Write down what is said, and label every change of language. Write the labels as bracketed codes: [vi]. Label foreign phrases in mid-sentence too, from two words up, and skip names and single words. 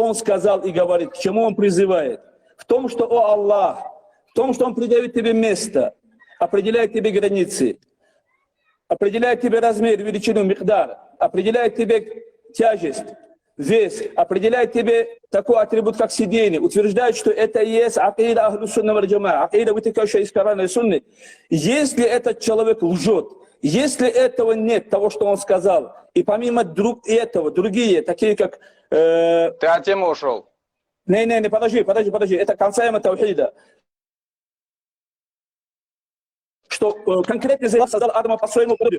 [ru] он сказал и говорит, к чему он призывает, в том, что, о Аллах, в том, что он придает тебе место, определяет тебе границы, определяет тебе размер, величину, михдар, определяет тебе тяжесть, вес, определяет тебе такой атрибут, как сидение, утверждает, что это и есть [ar] عقيدة أهل السنة والجماعة, [ru] акида, вытекающая из Корана и Сунны. Если этот человек лжет, если этого нет, того, что он сказал, и помимо этого, другие, такие как... Ты от темы ушел. Не, подожди. Это концаема таухида. Что конкретно Аллах создал Адама по своему подобию.